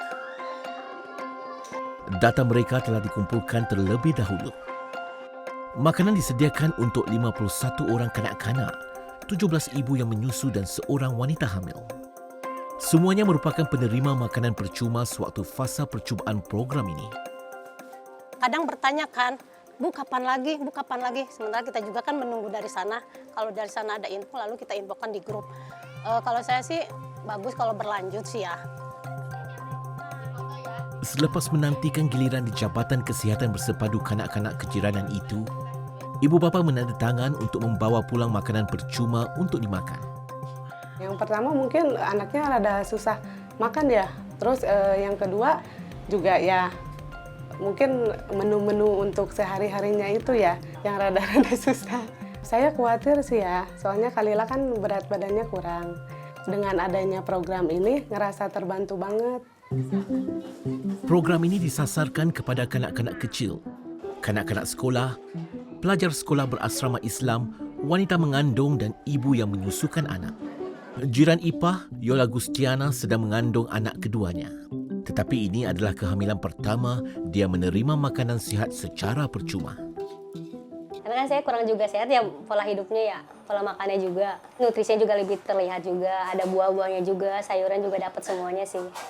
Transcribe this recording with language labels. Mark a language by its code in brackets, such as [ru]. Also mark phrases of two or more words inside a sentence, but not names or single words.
[ms] Data mereka telah dikumpulkan terlebih dahulu. Makanan disediakan untuk 51 orang kanak-kanak, 17 ibu yang menyusu dan seorang wanita hamil. Semuanya merupakan penerima makanan percuma sewaktu fasa percubaan program ini. [id] Kadang bertanya kan, Bu kapan lagi? Sementara kita juga kan menunggu dari sana. Kalau dari sana ada info lalu kita infokan di grup. Kalau saya sih bagus kalau berlanjut sih ya. [ms] Selepas menantikan giliran di Jabatan Kesihatan Bersepadu Kanak-kanak Kejiranan itu, ibu bapa menandatangan untuk membawa pulang makanan percuma untuk dimakan. [id] Yang pertama mungkin anaknya rada susah makan ya. Terus yang kedua juga ya mungkin menu-menu untuk sehari-harinya itu ya yang rada-rada susah. Saya khawatir sih ya, soalnya Kalila kan berat badannya kurang. Dengan adanya program ini ngerasa terbantu banget. [ms] Program ini disasarkan kepada kanak-kanak kecil, kanak-kanak sekolah, pelajar sekolah berasrama Islam, wanita mengandung dan ibu yang menyusukan anak. Jiran Ipah, Yola Gustiana sedang mengandung anak keduanya. Tetapi ini adalah kehamilan pertama dia menerima makanan sihat secara percuma. [id] Karena kan kan saya kurang juga sehat ya, pola hidupnya ya, pola makannya juga, nutrisinya juga lebih terlihat juga, ada buah-buahnya juga, sayuran juga dapat semuanya sih.